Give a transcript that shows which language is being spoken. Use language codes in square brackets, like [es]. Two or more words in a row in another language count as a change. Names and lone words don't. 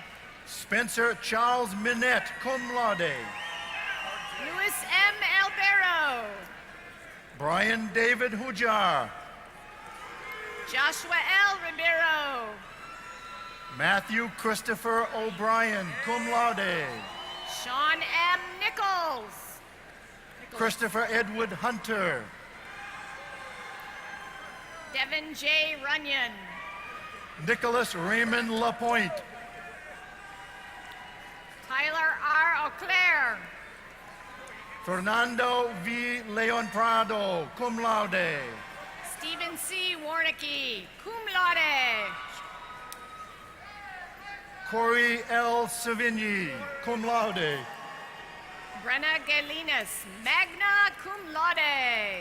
[en] Spencer Charles Minette, [la] cum laude. [en] Luis M. Albero. Brian David Hujar. Joshua L. Ribeiro. Matthew Christopher O'Brien, [la] cum laude. [en] Sean M. Nichols. Christopher Edward Hunter. Devin J. Runyon. Nicholas Raymond Lapointe. Tyler R. Auclair. Fernando V. Leon Prado, [la] cum laude. [en] Stephen C. Warnicki, [la] cum laude. [en] Corey L. Savigny, [la] cum laude. [en] Brenna Galinas, [la] magna cum laude.